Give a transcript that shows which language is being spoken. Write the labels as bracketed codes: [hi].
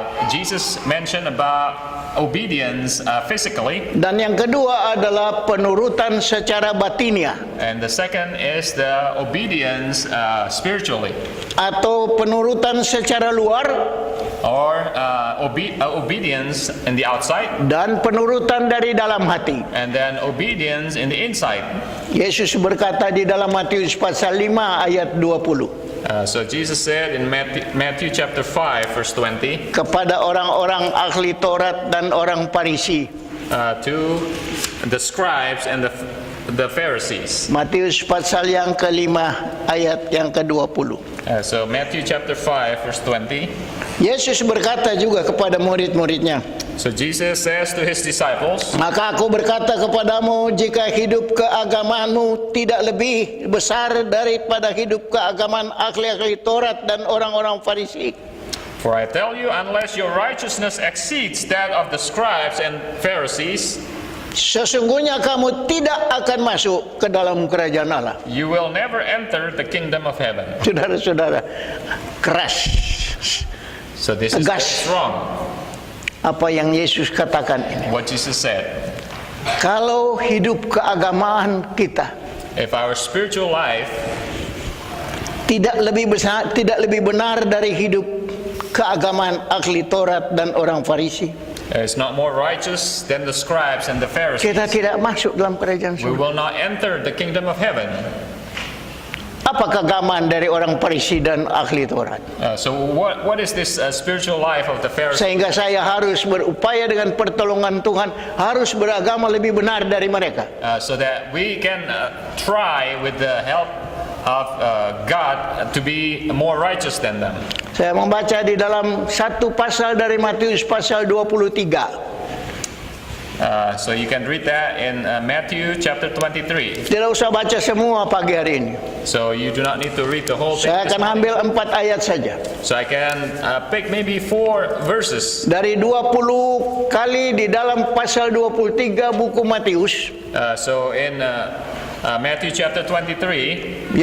[en] Jesus mentioned about obedience physically, [id] dan yang kedua adalah penurutan secara batiniah [en] and the second is the obedience spiritually, [id] atau penurutan secara luar [en] or obedience in the outside, [id] dan penurutan dari dalam hati. [en] and then obedience in the inside. [id] Yesus berkata di dalam Matius pasal 5 ayat 20 [en] So Jesus said in Matthew chapter 5 verse 20 [id] kepada orang-orang ahli Taurat dan orang Farisi. [en] to the scribes and the Pharisees. [id] Matius pasal yang kelima ayat yang ke-20. [en] So Matthew chapter 5 verse 20. [id] Yesus berkata juga kepada murid-muridnya, [en] So Jesus says to His disciples, [id] maka aku berkata kepadamu, jika hidup keagamaanmu tidak lebih besar daripada hidup keagamaan ahli-ahli Taurat dan orang-orang Farisi, [en] For I tell you, unless your righteousness exceeds that of the scribes and Pharisees, [id] sesungguhnya kamu tidak akan masuk ke dalam kerajaan Allah. [en] you will never enter the kingdom of heaven. [id] Saudara-saudara, keras [en] So this is very [id] Tegas. [en] strong, [id] apa yang Yesus katakan ini. [en] what Jesus said. [id] Kalau hidup keagamaan kita [en] If our spiritual life [id] tidak lebih benar dari hidup keagamaan ahli Taurat dan orang Farisi, [en] is not more righteous than the scribes and the Pharisees, [id] kita tidak masuk dalam kerajaan [en] we [id] surga. [en] will not enter the kingdom of heaven. [id] Apa keagamaan dari orang Farisi dan ahli Taurat? [en] So what is this spiritual life of the Pharisees? [id] Sehingga saya harus berupaya dengan pertolongan Tuhan, harus beragama lebih benar dari mereka. [en] So that we can try with the help of God to be more righteous than them. [id] Saya membaca di dalam satu pasal dari Matius pasal 23. [en] So you can read that in Matthew chapter 23. [id] Tidak usah baca semua pagi hari ini. [en] So you do not need to read the whole thing. [id] Saya akan ambil 4 ayat saja. [en] So I can pick maybe 4 verses. [id] Dari 20 kali di dalam pasal 23 buku Matius, [en] So in Matthew chapter 23,